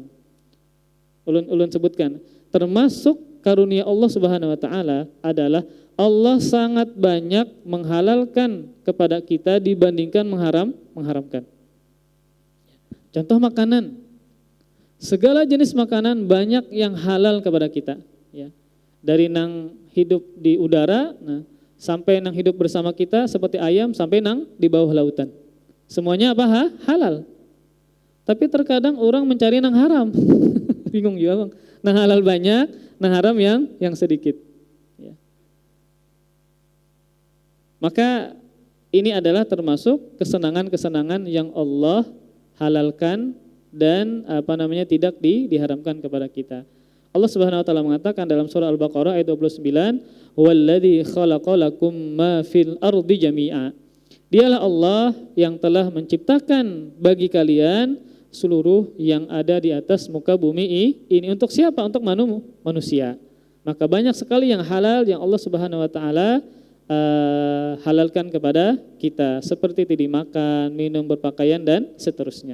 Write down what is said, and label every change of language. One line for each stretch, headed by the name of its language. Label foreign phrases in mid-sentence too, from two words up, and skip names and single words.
Indonesian: Ulun sebutkan, termasuk karunia
Arabic: الله سبحانه وتعالى
Indonesian: adalah Allah sangat banyak menghalalkan kepada kita dibandingkan mengharamkan. Contoh makanan. Segala jenis makanan banyak yang halal kepada kita, ya. Dari nang hidup di udara, sampai nang hidup bersama kita seperti ayam sampai nang di bawah lautan. Semuanya apa? Halal. Tapi terkadang orang mencari nang haram. Bingung juga, Bang. Nang halal banyak, nang haram yang sedikit. Maka ini adalah termasuk kesenangan-kesenangan yang Allah halalkan dan tidak diharamkan kepada kita.
Arabic: الله سبحانه وتعالى
Indonesian: mengatakan dalam surah Al-Baqarah ayat 29,
Arabic: "والذي خلق لكم ما في الأرض جميعا."
Indonesian: Dialah Allah yang telah menciptakan bagi kalian seluruh yang ada di atas muka bumi ini. Untuk siapa? Untuk manusia. Maka banyak sekali yang halal yang
Arabic: الله سبحانه وتعالى
Indonesian: halalkan kepada kita, seperti tadi makan, minum, berpakaian dan seterusnya.